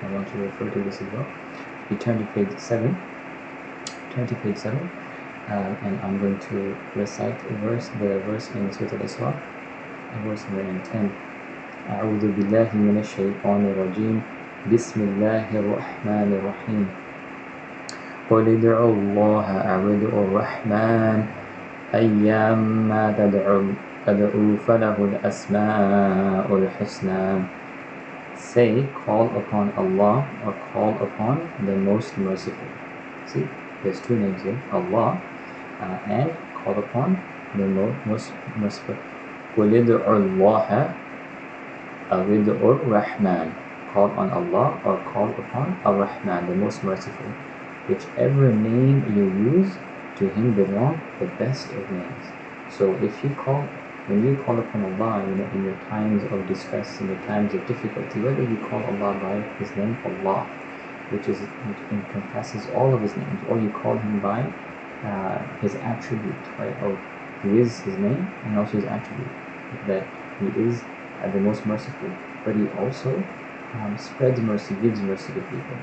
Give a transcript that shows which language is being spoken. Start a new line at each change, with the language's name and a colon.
English: I want you to refer to this as well. You turn to page 7. And I'm going to recite the verse in Surah Al-Isra, verse 110.
Arabic: أعوذ بالله من الشيطان الرجيم بسم الله الرحمن الرحيم قل ادعوا الله أو ادعوا الرحمن أيما تدعوا فله الأسماء الحسنى.
English: Say, call upon Allah or call upon the Most Merciful. See, there's two names here, Allah, and call upon the Most Merciful.
Arabic: قل ادعوا الله أو ادعوا الرحمن.
English: Call on Allah or call upon Ar-Rahman, the Most Merciful. Whichever name you use, to Him belong the best of names. So when you call upon Allah, in your times of distress, in your times of difficulty, whether you call Allah by His name Allah, which encompasses all of His names, or you call Him by His attribute, right, of who is His name and also His attribute, that He is the Most Merciful, but He also spreads mercy, gives mercy to people.